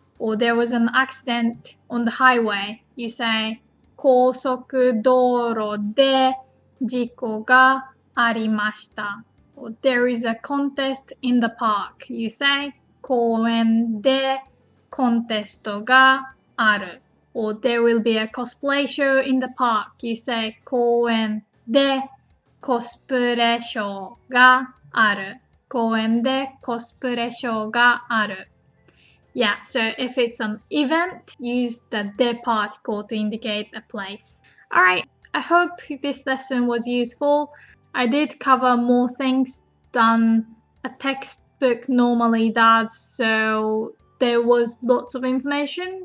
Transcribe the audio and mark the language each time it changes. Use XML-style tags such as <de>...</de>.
<en>Or there was an accident on the highway. You say,</en> <ja>高速道路で事故がありました。</ja> <en>Or there is a contest in the park. You say,</en> <ja>公園でコンテストがある。</ja> <en>Or there will be a cosplay show in the park. You say,</en> <ja>公園でコスプレショーがある。公園でコスプレショーがある。</ja> <en>Yeah, so if it's an event, use the de particle to indicate a place. Alright, I hope this lesson was useful. I did cover more things than a textbook normally does, so there was lots of information.</en>